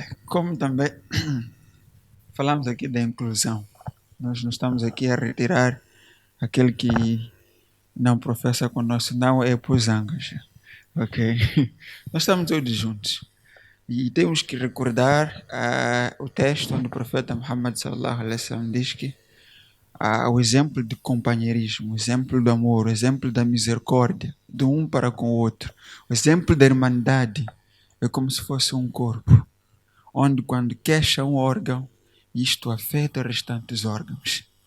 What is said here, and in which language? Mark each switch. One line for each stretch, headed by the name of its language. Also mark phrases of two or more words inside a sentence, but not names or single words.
Portuguese: Como também falamos aqui da inclusão, nós não estamos aqui a retirar aquele que não professa conosco, não é pusangas, ok? Nós estamos todos juntos e temos que recordar o texto onde o profeta Muhammad
Arabic: صلى الله عليه وسلم
Portuguese: diz que o exemplo de companheirismo, o exemplo do amor, o exemplo da misericórdia, de um para com o outro, o exemplo da irmandade é como se fosse um corpo, onde quando queixa um órgão, isto afeta os restantes órgãos.